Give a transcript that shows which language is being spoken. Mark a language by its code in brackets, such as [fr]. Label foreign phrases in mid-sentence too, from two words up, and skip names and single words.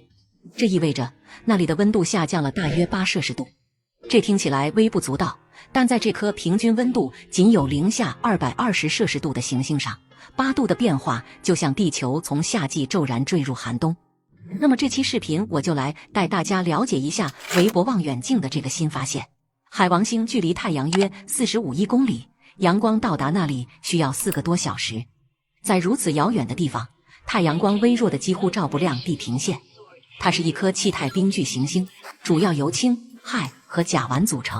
[zh] 这意味着那里的温度下降了大約8°C。这听起来微不足道，但在这顆平均温度仅有零下220°C的行星上，8度的变化就像地球从夏季骤然坠入寒冬。那么这期视頻我就來帶大家了解一下韋伯望遠鏡的這個新發現。海王星距離太陽約45億公里，陽光到達那裡需要4個多小時。在如此遙遠的地方，太陽光微弱的幾乎照不亮地平線。它是一顆氣態冰巨行星，主要由氫、氦和甲烷組成。